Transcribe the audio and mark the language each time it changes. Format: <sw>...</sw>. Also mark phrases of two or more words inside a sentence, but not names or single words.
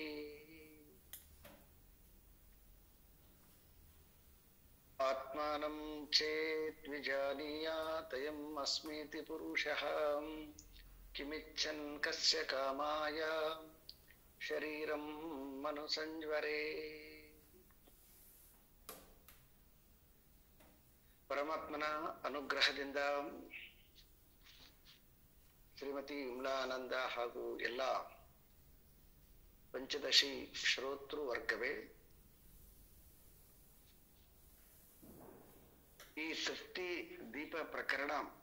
<sa>आत्मानं चेत् विजानीयातयम् अस्मीति पुरुषः किमिच्छन् कस्य कामाय शरीरं मनुसंज्वरे।</sa> <kn>ಪರಮಾತ್ಮನ ಅನುಗ್ರಹದಿಂದ ಶ್ರೀಮತಿ ವಿಮಲಾನಂದ ಹಾಗೂ ಎಲ್ಲ ಪಂಚದಶಿ ಶ್ರೋತೃ ವರ್ಗವೇ ಈ ತೃಪ್ತಿ ದೀಪ ಪ್ರಕರಣ</kn>